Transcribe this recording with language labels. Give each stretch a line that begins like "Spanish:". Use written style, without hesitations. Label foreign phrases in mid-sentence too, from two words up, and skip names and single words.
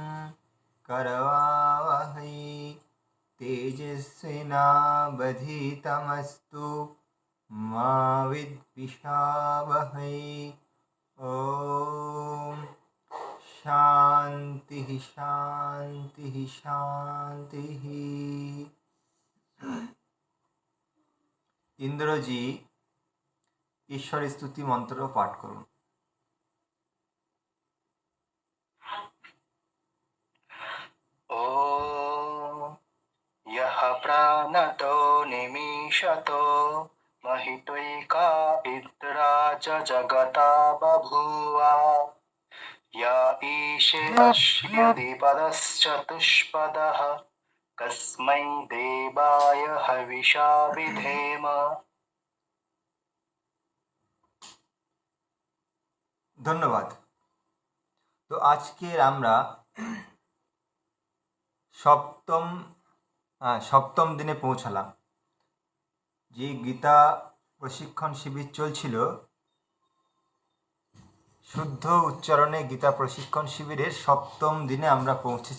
Sanskrit: करवावहै तेजस्विनावधीतमस्तु मा विद्विषावहै। ॐ शान्तिः शान्तिः शान्तिः।
Bangla: ইন্দ্রজি ঈশ্বর স্তুতি মন্ত্র পাঠ করুন।
Sanskrit: ॐ यः प्राणतो निमीषतो महित्वैका इन्द्रा च जगता बभूव या ईशे अस्य द्विपदश्चतुष्पदः कस्मै देवाय हविषा विधेम।
Bangla: ধন্যবাদ। তো আজকের আমরা সপ্তম দিনে পৌঁছালাম। যে গীতা প্রশিক্ষণ শিবির চলছিল, শুদ্ধ উচ্চারণে গীতা প্রশিক্ষণ শিবিরের সপ্তম দিনে আমরা পৌঁছেছি।